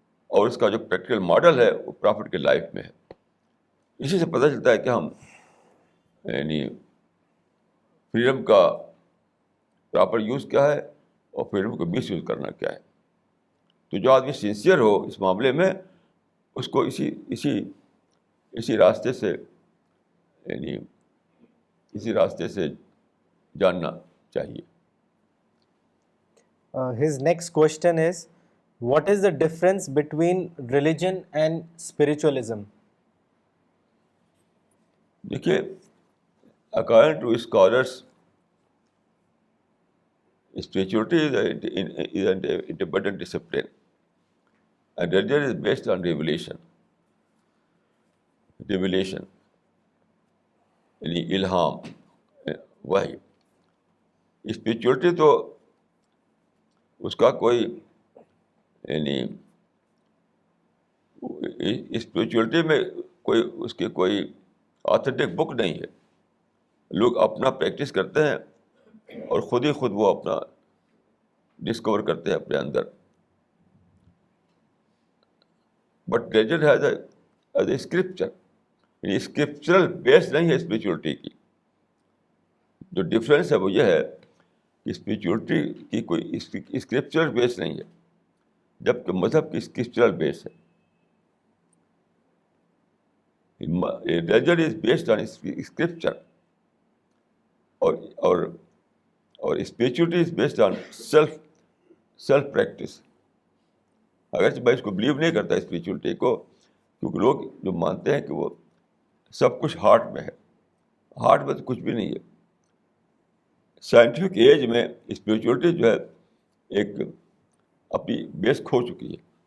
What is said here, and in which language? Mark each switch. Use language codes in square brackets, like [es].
[ur] اور اس کا جو پریکٹیکل ماڈل ہے وہ پرافٹ کے لائف میں ہے. اسی سے پتہ چلتا ہے کہ ہم یعنی فریڈم کا پراپر یوز کیا ہے اور فریڈم کو مس یوز کرنا کیا ہے. تو جو آدمی سنسیئر ہو اس معاملے میں، اس کو اسی راستے سے یعنی اسی راستے سے جاننا چاہیے. [en] His next question is, what is the difference between religion and spiritualism? [ur] دیکھیے، [en] according to scholars, spirituality is an independent discipline and religion is based on revelation [ur] یعنی الہام. وہی. اسپریچولیٹی تو اس کا کوئی یعنی اسپریچولیٹی میں کوئی اس کی کوئی آتھینٹک بک نہیں ہے. لوگ اپنا پریکٹس کرتے ہیں اور خود ہی خود وہ اپنا ڈسکور کرتے ہیں اپنے اندر. [en] but religion has as a scripture, [ur] یعنی اسکرپچرل بیس نہیں ہے اسپریچولیٹی کی. جو ڈفرینس ہے وہ یہ ہے کہ اسپریچولیٹی کی کوئی اسکرپچرل بیس نہیں ہے, جبکہ مذہب کی اسکرپچرل بیس ہے. [en] Religion is based on scripture اور spirituality is based on self practice. [ur] اگرچہ میں اس کو بلیو نہیں کرتا اسپریچولیٹی کو, کیونکہ لوگ جو مانتے ہیں کہ وہ سب کچھ ہارٹ میں ہے. ہارٹ میں تو کچھ بھی نہیں ہے. سائنٹیفک ایج میں اسپریچولیٹی جو ہے ایک اپنی بیس کھو چکی ہے.